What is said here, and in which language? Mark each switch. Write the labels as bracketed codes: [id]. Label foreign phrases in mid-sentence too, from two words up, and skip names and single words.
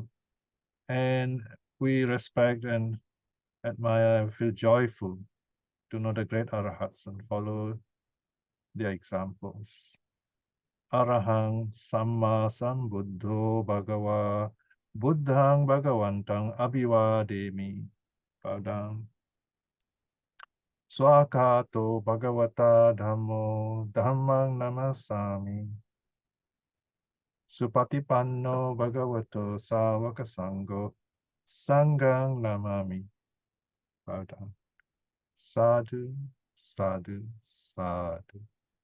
[en] And we respect and admire and feel joyful to know the great arhats and follow their examples. [pi] Arahang Samma Sambuddho Bhagava Buddhang Bhagavantang Abhivademi. [en] Bow down. [pi] Swakato Bhagavata Dhammo Dhammang Namasami. Supatipanno Bhagavato Savaka Sangho Sanghang Namami. [en] Bow down. [pi] Sadhu, sadhu, sadhu.